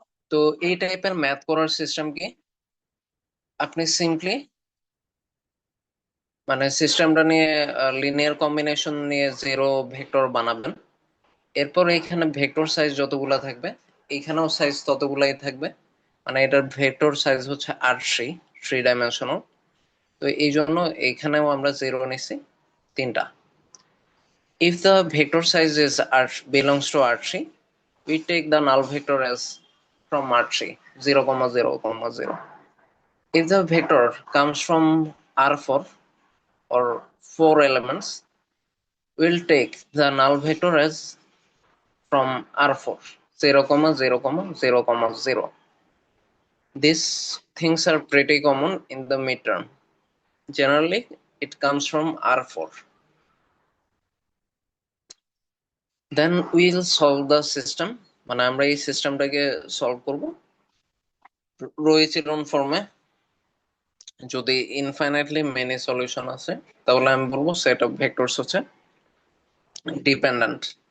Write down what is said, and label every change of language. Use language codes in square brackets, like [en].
[bn] তো এই টাইপের ম্যাথ করার সিস্টেম কি, আপনি সিম্পলি মানে সিস্টেমটা নিয়ে লিনিয়ার কম্বিনেশন নিয়ে 0 ভেক্টর বানাবেন, এরপর এখানে ভেক্টর সাইজ যতগুলা থাকবে এখানেও সাইজ ততগুলাই থাকবে, মানে এটার ভেক্টর সাইজ হচ্ছে থ্রি ডাইমেনশনাল। তো এই জন্য এখানেও আমরা 0 নিছি তিনটা। [en] If the vector size is belongs to R3, we take the null vector as from R3 0, 0, 0. If the vector comes from R4 or 4 elements, we'll take the null vector as from R4 0, 0, 0, 0. These things are pretty common in the midterm. Generally, it comes from R4. Then we'll solve the system, [bn] মানে আমরা এই সিস্টেমটাকে solve করব row echelon ফর্মে। যদি infinitely many solution আছে তাহলে আমি বলবো সেট অফ ভেক্টরস হচ্ছে ডিপেন্ডেন্ট।